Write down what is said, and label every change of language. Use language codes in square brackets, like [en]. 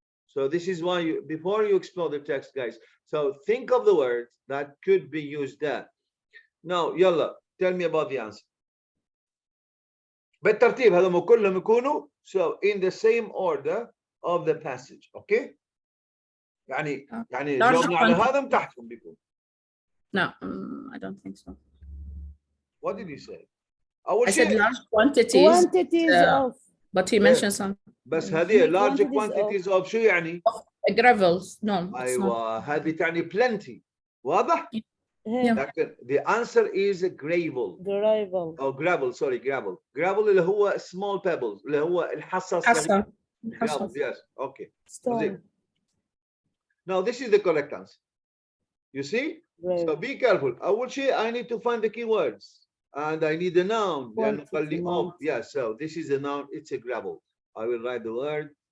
[en] So this is why before you explore the text, guys. So think of the words that could be used there. Now, يلا, tell me about the answer. [ar] بالترتيب هذول كلهم يكونوا [en] so in the same order of the passage, okay? [ar] يعني جاوبنا على هذا تحتهم بيكون. [en] No, I don't think so. What did you say? [ar] أول [en] I said [ar] شيء [en] large quantities, quantities of but he mentioned some [ar] بس هذه [en] large quantities quantities of [ar] شو يعني؟ [en] gravels. No, it's not. [ar] أيوة هذه تعني [en] plenty. [ar] واضح؟ [en] here, [ar] لكن [en] the answer is gravel. gravel. [ar] أو [en] gravel sorry gravel [ar] اللي هو [en] small pebbles [ar] اللي هو الحصى الصغير. حصى. [en] gravel yes okay. Stone. Now this is the correct answer. You see? So Gravel. be careful. [ar] أول شيء [en] I need to find the keywords and I need a noun. [ar] لأنه قال لي [en] Quantity, of. Yeah, so this is a noun. It's a gravel. I will write the word.